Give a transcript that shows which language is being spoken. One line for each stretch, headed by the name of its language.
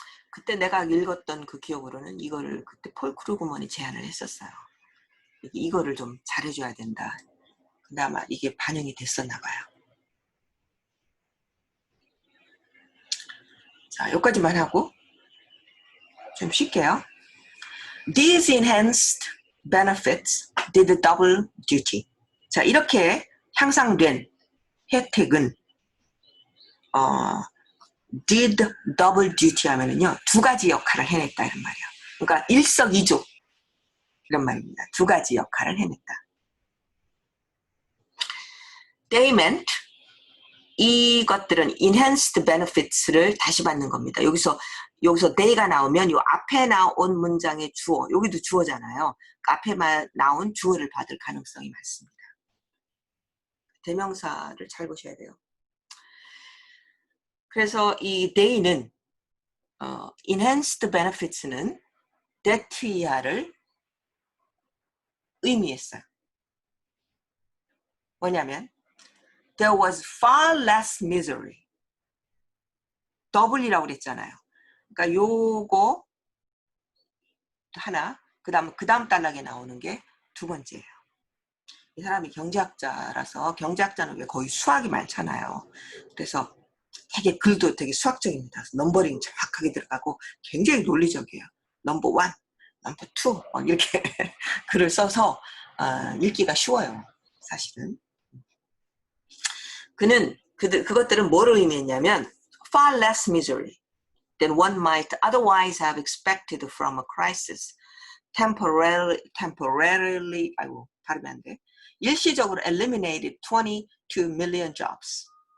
Korean: 그때 내가 읽었던 그 기억으로는 이거를 그때 폴 크루그먼이 제안을 했었어요. 이거를 좀 잘해줘야 된다. 근데 아마 이게 반영이 됐었나 봐요. 자, 여기까지만 하고 좀 쉴게요.
English: These enhanced benefits did double duty.
Korean: 자, 이렇게 향상된 혜택은
English: did double duty
Korean: 하면은요, 두 가지 역할을 해냈다 이런 말이에요. 그러니까 일석이조 이런 말입니다. 두 가지 역할을 해냈다.
English: They meant
Korean: 이것들은 enhanced benefits를 다시 받는 겁니다. 여기서 they가 나오면 요 앞에 나온 문장의 주어, 여기도 주어잖아요. 그 앞에 나온 주어를 받을 가능성이 많습니다. 대명사를 잘 보셔야 돼요. 그래서 이 they는 enhanced benefits는 that 이하를 의미했어요. 뭐냐면
English: there was far less misery.
Korean: 더블이라고 그랬잖아요. 그러니까 요거 하나, 그 다음 단락에 나오는 게 두 번째예요. 이 사람이 경제학자라서 경제학자는 왜 거의 수학이 많잖아요. 그래서 되게 글도 되게 수학적입니다. 넘버링 정확하게 들어가고 굉장히 논리적이에요. 넘버 1, 넘버 2 이렇게 글을 써서 읽기가 쉬워요. 사실은. 그것들은 뭐를 의미했냐면
English: far less misery than one might otherwise have expected from a crisis.
Korean: temporarily 발음이 안 돼.
English: 일시적으로 eliminated 22 million jobs.